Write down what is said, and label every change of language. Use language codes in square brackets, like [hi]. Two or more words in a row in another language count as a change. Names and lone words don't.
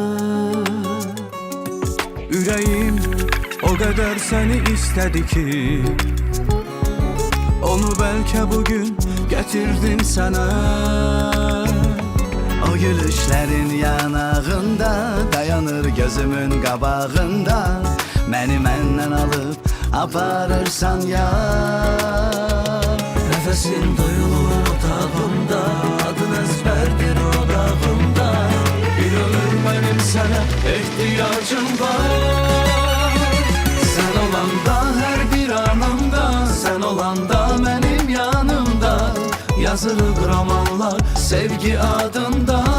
[az] Ürəyim o qədər səni istədi ki, onu bəlkə bugün gətirdim sənə. O gülüşlərin yanağında, dayanır gözümün qabağında, məni məndən alıb aparırsan ya. [tr] Nefesin duyulur otağımda, adın ezberdir odağımda. Bir ömür benim sana ihtiyacım var. Sen olanda her bir anımda, sen olanda benim yanımda, yazılır romanlar sevgi adında.